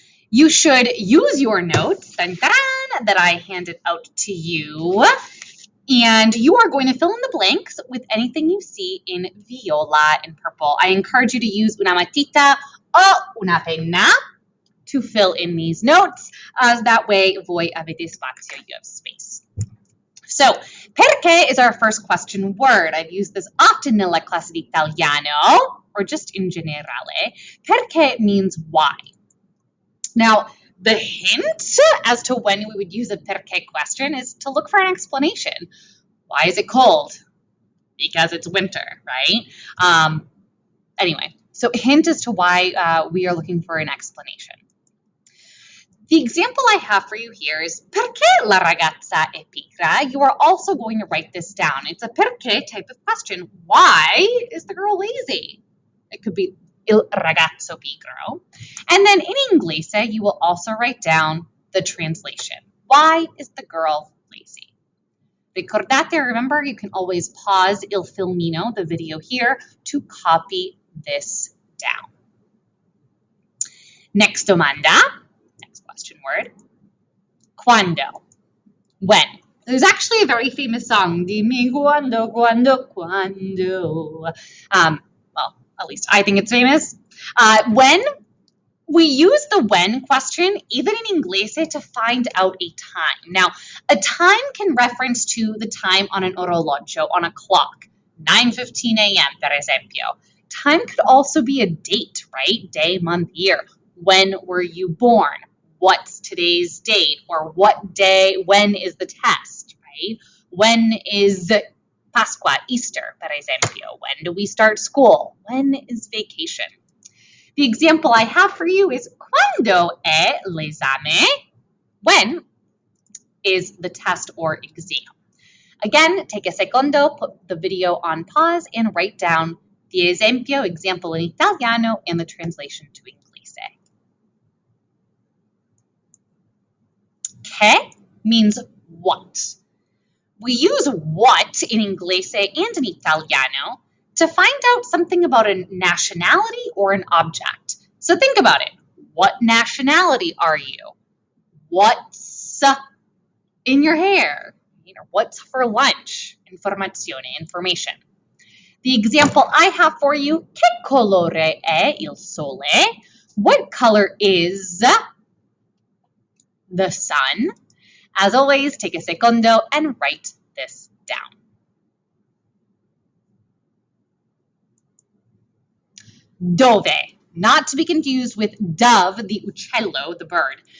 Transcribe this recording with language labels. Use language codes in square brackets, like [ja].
[en] You should use your notes that I handed out to you, and you are going to fill in the blanks with anything you see in viola and purple. I encourage you to use [it] una matita o una penna [en] to fill in these notes. That way, [it] voi avete spazio, [en] you have space. So, perché is our first question word. I've used this often [it] nella classe di italiano, [en] or just [it] in generale. [en] Perché means why. Now, the hint as to when we would use a perché question is to look for an explanation. Why is it cold? Because it's winter, right? Anyway, so hint as to why we are looking for an explanation. The example I have for you here is [it] perché la ragazza è pigra? [en] You are also going to write this down. It's a perché type of question. Why is the girl lazy? It could be [it] il ragazzo pigro. [en] And then in inglese, you will also write down the translation. Why is the girl lazy? Ricordate, remember, you can always pause [it] il filmino, [en] the video here, to copy this down. Next domanda, next question word, quando, when. There's actually a very famous song, [it] Dimmi quando, quando, quando. [en] Well, at least I think it's famous. When, we use the when question, even in English, to find out a time. Now, a time can reference to the time on an orologio, on a clock, 9:15 a.m., [it] per esempio. [en] Time could also be a date, right? Day, month, year. When were you born? What's today's date? Or what day, when is the test, right? When is Pasqua, Easter, [it] per esempio? [en] When do we start school? When is vacation? The example I have for you is [it] quando è l'esame? [en] When is the test or exam? Again, take a secondo, put the video on pause, and write down the esempio, example in Italiano, and the translation to English. Che means what. We use what in Inglese and in Italiano to find out something about a nationality or an object. So think about it. What nationality are you? What's in your hair? What's for lunch? Informazione, information. The example I have for you, [it] che colore è il sole? [en] What color is the sun? As always, take a secondo and write this down. Dove, not to be confused with dove, the uccello, the bird.